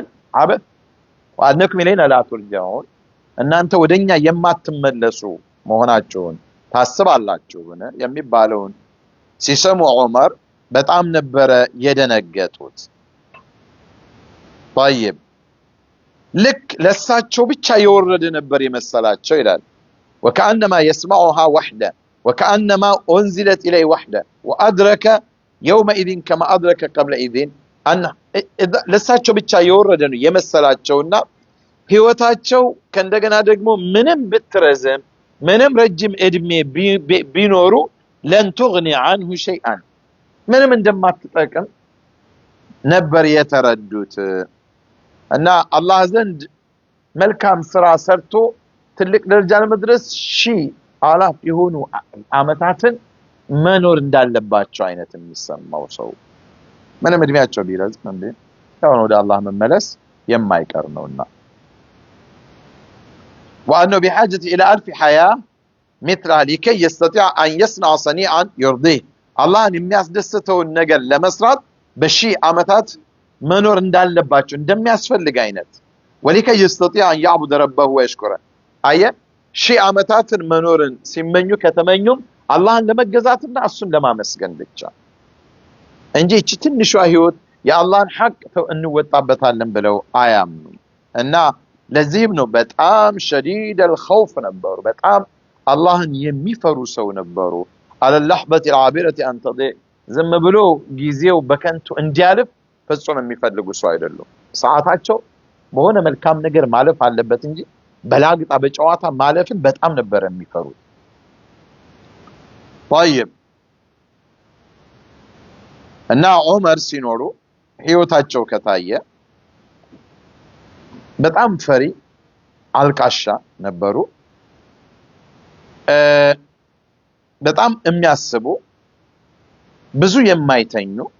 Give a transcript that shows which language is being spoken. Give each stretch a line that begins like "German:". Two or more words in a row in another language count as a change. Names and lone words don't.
Arabic: عبثا وأنكم إلينا لا ترجعون
Amharic: እናንተ ወደኛ የማትመለሱ መሆናችሁን ታስባላችሁን የሚባለውን ሲሰሙ ዑመር በጣም ነበረ የደነገጡት። طيب ልክ ለሳቸው ብቻ የወረደ ነበር የመሰላቸው ይላል።
Arabic: وكأنما يسمعها وحده وكأنما أنزلت إليه وحده وأدرك يومئذ كما أدرك قبل إذن أن
Amharic: ለሳቸው ብቻ የወረደ ነው የመሰላቸውና ህይወታቸው ከእንደገና ደግሞ ምንም ብትረዘም ምንም ረጅም እድሜ ቢኖሩ
Arabic: لن تغني عنه شيئا
Amharic: ምንም እንደማትጠቅም ነበር የተረዱት። እና አላህ ዘንድ መልካም ስራ ሰርቶ ትልቅ ደረጃ ለመድረስ ሺህ አላፍ የሆኑ አመታትን መኖር እንዳለባቸው አይነት የሚሰማው ሰው ምንም እድሜያቸው ቢረዝም እንዴ ያው ወደ አላህ መመለስ የማይቀር ነውና
Arabic: وأنه بحاجة إلى ألف حياة مثلها لكي يستطيع أن يصنع صنيعا يرضيه الله أن
Amharic: የሚያስደስተው ነገር ለመስራት በሺህ አመታት መኖር እንዳለባቸው እንደሚያስፈልግ አይነት
Arabic: ولكي يستطيع أن يعبد ربه ويشكره
Amharic: አየ ሺህ አመታትን መኖርን ሲመኙ ከተመኙም አላህን ለመገዛትና እሱን ለማመስገን ብቻ እንጂ እቺ ትንሿ ህይወት የአላህን ሐቅ እንወጣበታለን ብለው አያምኑም። እና ለዚህም ነው በጣም
Arabic: شديد الخوف
Amharic: ነበሩ። በጣም አላህን የሚፈሩ ሰው ነበሩ።
Arabic: على اللحظة العابرة أن تضيع
Amharic: ዝም ብሎ ጊዜው በከንቱ እንዲያልፍ ፍጹም የሚፈልጉ ሰው አይደሉም። ሰዓታቸው በሆነ መልካም ነገር ማለፍ አለበት እንጂ በላግጣ በጨዋታ ማለፍን በጣም ነበር የሚፈሩት። طيب እና ዑመር ሲኖሩ ህይወታቸው ከታየ በጣም ፈሪ አልቃሻ ነበሩ። በጣም የሚያስቡ ብዙ የማይተኙ